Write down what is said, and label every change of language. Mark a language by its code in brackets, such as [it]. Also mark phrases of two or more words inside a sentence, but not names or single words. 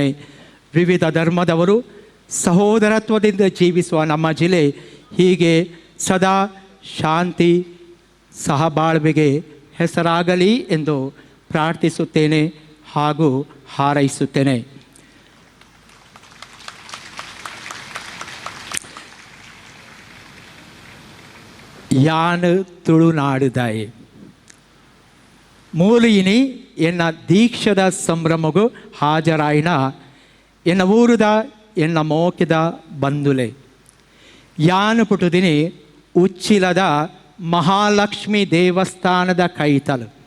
[kn] ವಿವಿಧ ಧರ್ಮದವರು ಸಹೋದರತ್ವದಿಂದ ಜೀವಿಸುವ ನಮ್ಮ ಜಿಲ್ಲೆ ಹೀಗೆ ಸದಾ ಶಾಂತಿ ಸಹಬಾಳ್ವೆಗೆ ಹೆಸರಾಗಲಿ ಎಂದು ಪ್ರಾರ್ಥಿಸುತ್ತೇನೆ ಹಾಗೂ ಹಾರೈಸುತ್ತೇನೆ. [tcy] ಯಾನ್ ತುಳುನಾಡುದಾಯಿ ಮೂಲಿಯಿನಿ ಎನ್ನ ದೀಕ್ಷದ ಸಂಭ್ರಮಗೂ ಹಾಜರಾಯಿನ ಎನ್ನ ಊರುದ ಎನ್ನ ಮೋಕಿದ ಬಂಧುಲೆ ಯಾನ್ ಪುಟುದಿನಿ ಉಚ್ಚಿಲದ ಮಹಾಲಕ್ಷ್ಮಿ ದೇವಸ್ಥಾನದ ಕೈತಲು